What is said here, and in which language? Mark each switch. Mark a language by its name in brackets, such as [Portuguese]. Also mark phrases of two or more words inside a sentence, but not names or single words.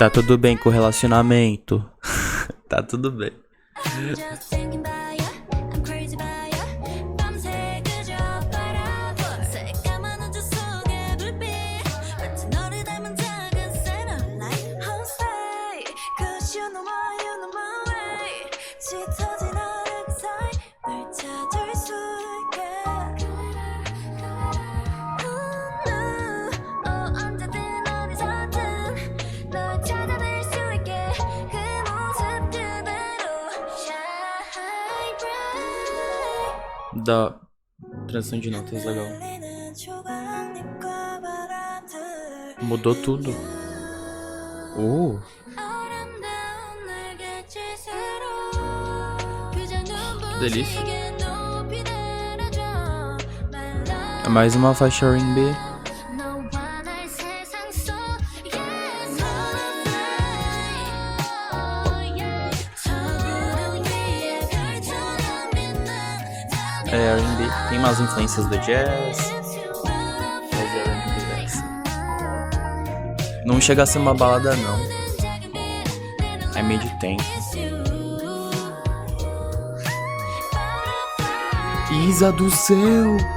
[Portuguese] Tá tudo bem com o relacionamento. Tá tudo bem. [English] I'm just thinking about you I'm crazy about you [Korean] 밤새 그저 바라볼 새까만 우주 속의 불빛 마치 너를 닮은 작은 satellite Jose [English] Cause you know my way [Korean] 짙어진 하늘 사이 널 찾을 수 있게 언제든 어디서든 널 찾아낼 수 있게 그 모습 그대로 [English] Shine bright [Portuguese] Da transição de notas legal. [Korean] 흔들리는 조각잎과 바람들 [Portuguese] Mudou tudo. [Korean] 아름다운 날갯짓으로 그저 [Portuguese] delícia. [Korean] 눈부시게 높이 내려줘 [English] My love [Portuguese] É mais uma faixa R&B. [Korean] 너와 날 세상 속 [English] Yes butterfly [Korean] 저 구름 위에 별처럼 빛나 [Portuguese] É R&B. Tem umas influências do jazz. Mas é R&B essa. Não chega a ser uma balada não. É meio de tempo. Isa do céu!